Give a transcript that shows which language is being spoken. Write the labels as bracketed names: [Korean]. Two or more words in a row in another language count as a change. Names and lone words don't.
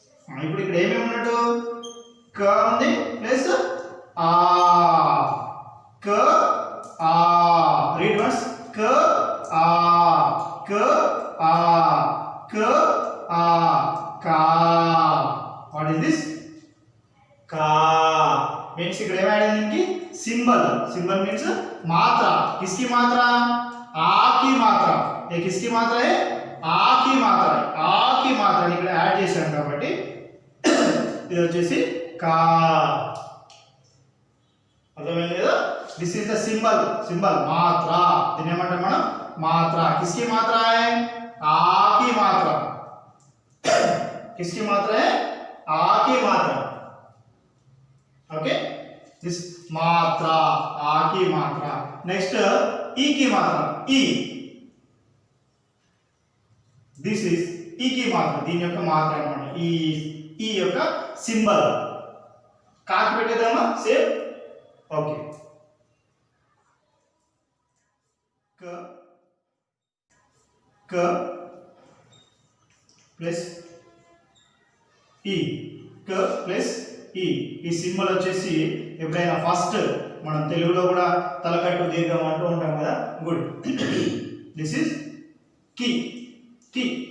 [Telugu] ఇప్పుడు ఇక్కడ ఏమేమి ఉన్నట్టు క ఉంది ప్లస్ ఆ క ఆ [English] read once [Telugu] క ఆ క ఆ క ఆ కా [English] what is this [Telugu] కా మీన్స్ ఇక్కడ ఏమైంది [English] symbol symbol means [Hindi] मात्रा किसकी मात्रा आ की मात्रा ये किसकी मात्रा है आ की मात्रा है आ की मात्रा [Telugu] ఇక్కడ యాడ్ చేశాం కాబట్టి ఇది వచ్చేసి కా అర్థమైంది కదా [English] this is the symbol [Telugu] మాత్ర దీన్ని ఏమంటాం మనం మాత్ర [Hindi] किसकी मात्रा है आ की मात्रा किसकी मात्रा है आ की मात्रा [English] okay this [Hindi] मात्रा आ की मात्रा नेक्स्ट ई की मात्रा ई [English] this is [Hindi] ई की मात्रा [Telugu] దీని యొక్క మాత్ర అన్నమాట ఈ యొక్క సింబల్ కాకి పెట్టేద్దామా [English] same okay [Telugu] క క ప్లస్ ఈ క ప్లస్ ఈ సింబల్ వచ్చేసి ఎప్పుడైనా ఫస్ట్ మనం తెలుగులో కూడా తలకట్టు దీర్ఘం అంటూ ఉంటాం కదా గుడ్ [English] this is [Telugu] కి కి